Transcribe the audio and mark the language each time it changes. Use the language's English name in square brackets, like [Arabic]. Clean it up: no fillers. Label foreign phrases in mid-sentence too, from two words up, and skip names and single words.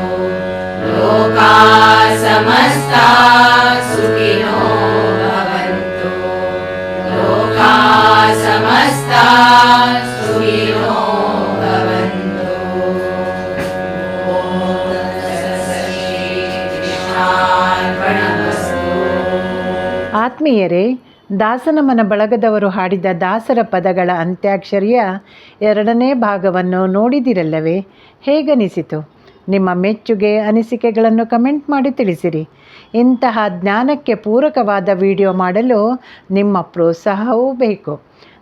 [Sanskrit] लोकाः समस्ताः सुखिनो भवन्तु लोकाः समस्ताः सुखिनो भवन्तु ॐ तत्सत् कृष्णार्पणमस्तु [Kannada] ಆತ್ಮೀಯರೇ, ದಾಸನಮನ ಬಳಗದವರು ಹಾಡಿದ ದಾಸರ ಪದಗಳ ಅಂತ್ಯಾಕ್ಷರಿಯ 2ನೇ ಭಾಗವನ್ನು ನೋಡಿದಿರಲ್ಲವೇ? ಹೇಗನಿಸಿತು? ನಿಮ್ಮ ಮೆಚ್ಚುಗೆ ಅನಿಸಿಕೆಗಳನ್ನು ಕಮೆಂಟ್ ಮಾಡಿ ತಿಳಿಸಿರಿ. ಇಂತಹ ಜ್ಞಾನಕ್ಕೆ ಪೂರಕವಾದ ವಿಡಿಯೋ ಮಾಡಲು ನಿಮ್ಮ ಪ್ರೋತ್ಸಾಹವೂ ಬೇಕು.